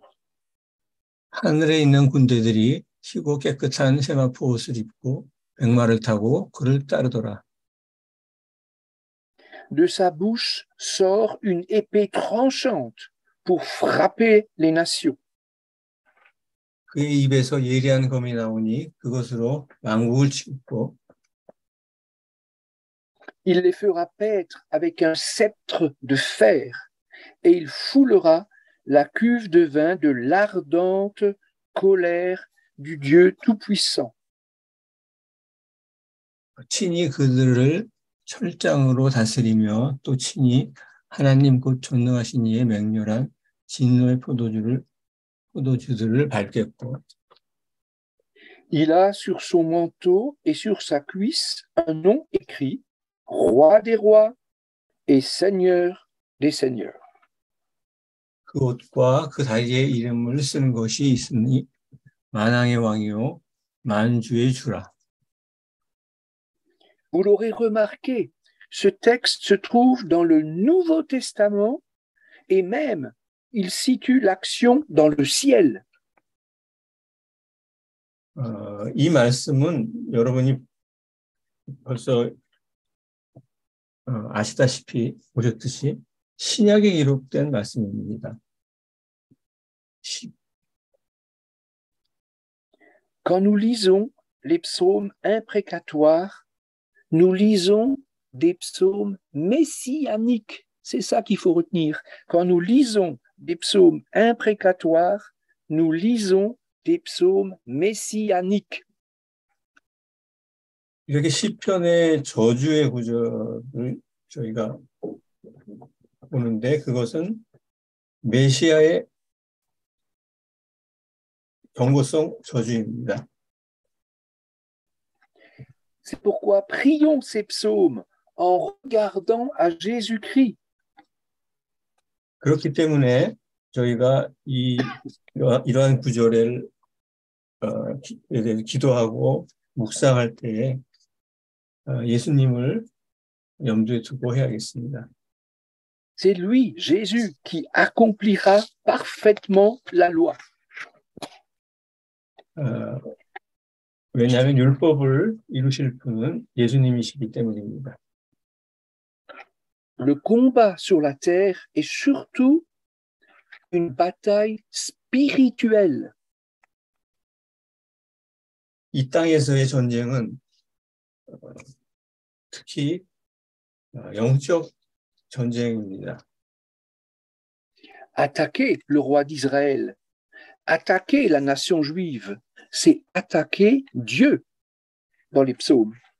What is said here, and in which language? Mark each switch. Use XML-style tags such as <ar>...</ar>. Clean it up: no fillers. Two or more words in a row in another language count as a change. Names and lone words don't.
<ko>하늘에 있는 군대들이 희고 깨끗한 세마포 옷을 입고 백마를 타고 그를 따르더라.</ko> <fr>De sa bouche sort une épée tranchante pour frapper les nations.</fr> <ko>그의 입에서 예리한 검이 나오니 그것으로 왕국을 치고</ko> <fr>Il les fera paître avec un sceptre de fer, et il foulera la cuve de vin de l'ardente colère du Dieu Tout-Puissant.</fr> <ko>친히 그들을 철장으로 다스리며 또 친히 하나님 곧 전능하신 이의 맹렬한 진노의 포도주들을 밟겠고</ko> <fr>Il a sur son manteau et sur sa cuisse un nom écrit Roi des rois et Seigneur des seigneurs.</fr> <ko>그 옷과 그 다리에 이름을 쓰는 것이 있으니 만왕의 왕이요 만주의 주라.</ko> <fr>Vous l'aurez remarqué, ce texte se trouve dans le Nouveau Testament et même il situe l'action dans le ciel.</fr> <ko>이 말씀은 여러분이 벌써 아시다시피 보셨듯이 신약에 기록된 말씀입니다.</ko> <fr>Quand nous lisons les psaumes imprécatoires, nous lisons des psaumes messianiques. C'est ça qu'il faut retenir. Quand nous lisons des psaumes imprécatoires, nous lisons des psaumes messianiques.</fr> <ko>이렇게 시편의 저주의 구절을 저희가 보는데 그것은 메시아의 경고성 저주입니다.</ko> <fr>C'est pourquoi prions ces psaumes en regardant à Jésus-Christ.</fr> <ko>그렇기 때문에 저희가 이러한 구절에 대해서 기도하고 묵상할 때에 예수님을 염두에 두고 해야겠습니다.</ko> <fr>C'est lui, Jésus, qui accomplira parfaitement la loi.</fr> <ko>왜냐하면 율법을 이루실 분은 예수님이시기 때문입니다.</ko> <fr>Le combat sur la terre est surtout une bataille spirituelle.</fr> <ko>이 땅에서의 전쟁은 특히 영적 전쟁입니다.</ko> <fr>Attaquer le roi d'Israël, attaquer la nation juive, c'est attaquer Dieu dans les psaumes.</fr>